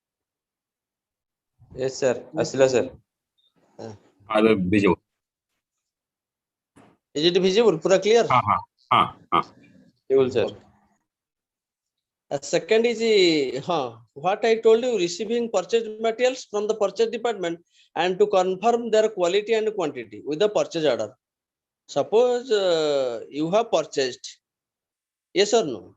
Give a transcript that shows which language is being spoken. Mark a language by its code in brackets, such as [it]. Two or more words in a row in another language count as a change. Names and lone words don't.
[en] Yes, sir. [or] ଆସିଲା sir. ଏବେ ଭିଜିବ [en] is it visible पूरा clear [or] ହଁ ହଁ ହଁ ହଁ [en] Cool, sir. second is what I told you, receiving purchase materials from the purchase department and to confirm their quality and quantity with the purchase order. Suppose you have purchased, yes or no?